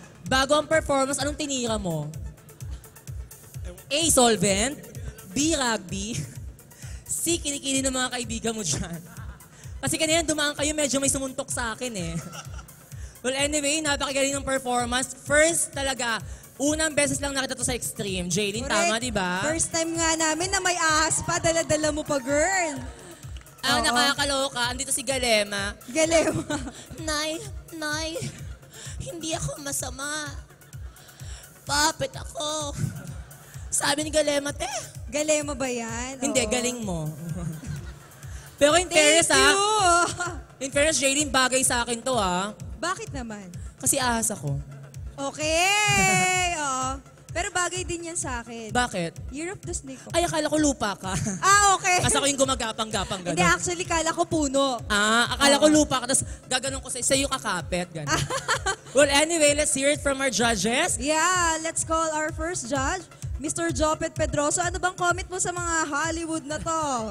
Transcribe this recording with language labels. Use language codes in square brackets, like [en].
[tl] Bago ang performance, anong tinira mo? [en] A. Solvent. B. Rugby. C. [tl] Kinikili ng mga kaibigan mo dyan. Kasi kanina dumaan kayo, medyo may sumuntok sa akin eh. [en] Well, anyway, [tl] napakagaling ng performance. First talaga, unang beses lang nakita to sa Extreme. Jaylin, tama, di ba? [en] First time [tl] nga namin na may ahas pa, dala-dala mo pa, girl. Ang nakakaloka, andito si Galema. Galema. Nay, hindi ako masama. Papit ako. Sabi ni Galema, te. Galema ba yan? Hindi, Oo. galing mo. Pero [en] in fairness, in fairness, [tl] Jaylin, bagay sa akin to, ha? Bakit naman? Kasi ahas ako. Okay, oo. Pero bagay din yan sa akin. Bakit? [en] Year of the Snake. [tl] Ay, akala ko lupa ka. [en] Okay. [tl] Kasi ako yung gumagapang-gapang gano'n. Hindi, actually, kala ko puno. Akala ko lupa ka, tapos gaganon ko sa'yo kakapit, gano'n. [en] Well, anyway, let's hear it from our judges. Yeah, let's call our first judge, Mr. Jopet Pedroso. [tl] Ano bang comment mo sa mga Hollywood na to?